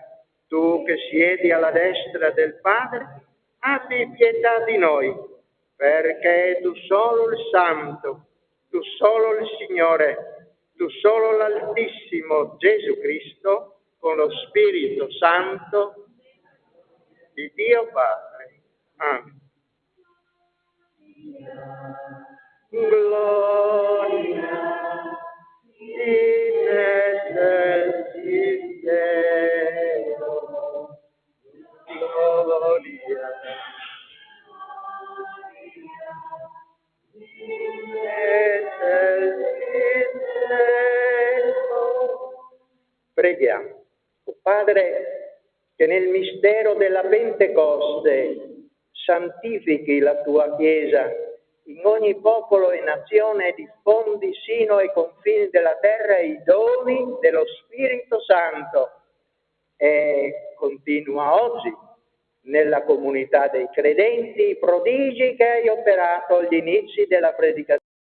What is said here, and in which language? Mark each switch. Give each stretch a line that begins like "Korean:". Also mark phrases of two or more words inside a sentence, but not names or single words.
Italian: Tu che siedi alla destra del Padre, abbi pietà di noi, perché tu solo il Santo, tu solo il Signore, tu solo l'Altissimo Gesù Cristo, con lo Spirito Santo di Dio Padre.
Latin: Amen. Gloria in excelsis Deo. Gloria in excelsis Deo.
Italian: Preghiamo. Padre, che nel mistero della Pentecoste santifichi la tua Chiesa in ogni popolo e nazione, diffondi sino ai confini della terra i doni dello Spirito Santo e continua oggi nella comunità dei credenti i prodigi che hai operato agli inizi della predicazione.